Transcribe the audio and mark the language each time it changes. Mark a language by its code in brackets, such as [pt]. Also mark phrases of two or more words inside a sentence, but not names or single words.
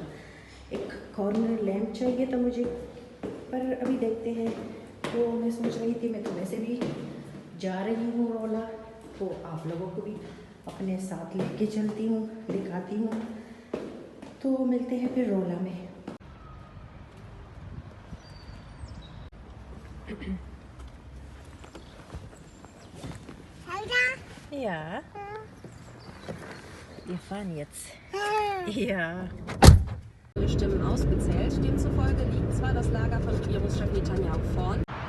[hi] एक कॉर्नर लैम्प चाहिए था मुझे, पर अभी देखते हैं। तो मैं सोच रही थी, मैं तो वैसे भी जा रही हूँ रोला, तो आप लोगों को भी अपने साथ लेके चलती हूँ, दिखाती हूँ। तो मिलते हैं फिर रोला में। [de] Ja, wir fahren jetzt. Ja. Stimmen ausgezählt. Demzufolge liegt zwar das Lager von Regierungschef Netanyahu vorn.